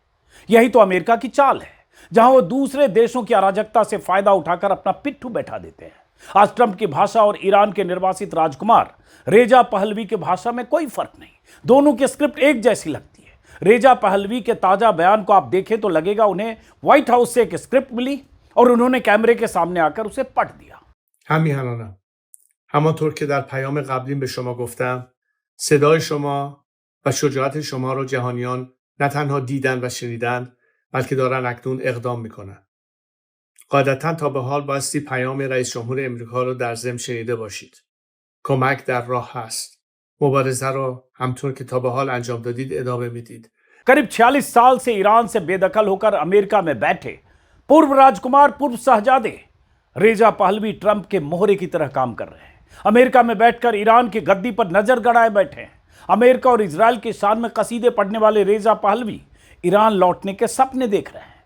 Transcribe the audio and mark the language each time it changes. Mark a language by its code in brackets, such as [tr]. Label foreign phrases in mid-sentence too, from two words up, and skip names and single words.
[hi] यही तो अमेरिका की चाल है, जहां वो दूसरे देशों की अराजकता से फायदा उठाकर अपना पिट्ठू बैठा देते हैं। आज ट्रंप की भाषा और ईरान के निर्वासित राजकुमार रेजा पहलवी की भाषा में कोई फर्क नहीं। दोनों की स्क्रिप्ट एक जैसी लगती है। रेजा पहलवी के ताजा बयान को आप देखें तो लगेगा उन्हें व्हाइट हाउस से एक स्क्रिप्ट मिली और उन्होंने कैमरे के सामने आकर उसे पढ़ दिया। [fa] همیهنانم همانطور که در پیام قبلیم به شما گفتم صدای شما و شجاعت شما را جهانیان نه تنها دیدن و شنیدن بلکه دارن اکنون اقدام میکنن. قاعدتا تا به حال بایستی پیام رئیس جمهور امریکا رو در ضمن شنیده باشید. کمک در راه هست. مبارزه رو همطور که تا به حال انجام دادید ادامه میدید. [hi] करीब 46 साल से ईरान से बेदखल होकर अमेरिका में बैठे पूर्व राजकुमार, पूर्व शहजादे रेजा पहलवी ट्रंप के मोहरे की तरह काम कर रहे हैं। अमेरिका में बैठकर ईरान की गद्दी पर नजर गड़ाए बैठे हैं। अमेरिका और इजराइल की शान में कसीदे पढ़ने वाले रेजा पहलवी ईरान लौटने के सपने देख रहे हैं।